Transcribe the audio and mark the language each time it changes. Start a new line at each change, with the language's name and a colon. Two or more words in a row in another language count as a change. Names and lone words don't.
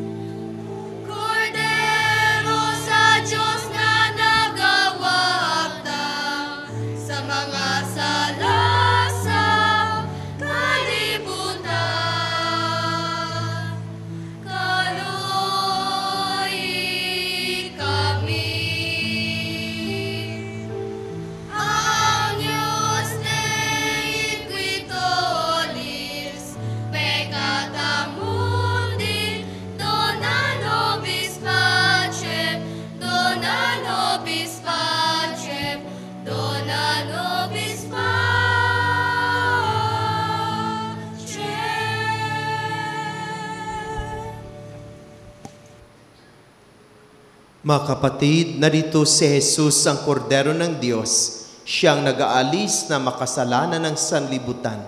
Cebuano: Kordero sa Diyos na nagawagtang sa mga sala sa kalibutan. Kaluoy kami.
Latin: Agnus Dei qui tollis peccata mundi, dona nobis pacem, dona nobis pacem, dona nobis pacem.
Filipino: Mga kapatid, narito si Jesus ang kordero ng Diyos, siyang nag-aalis na makasalanan ng sanlibutan.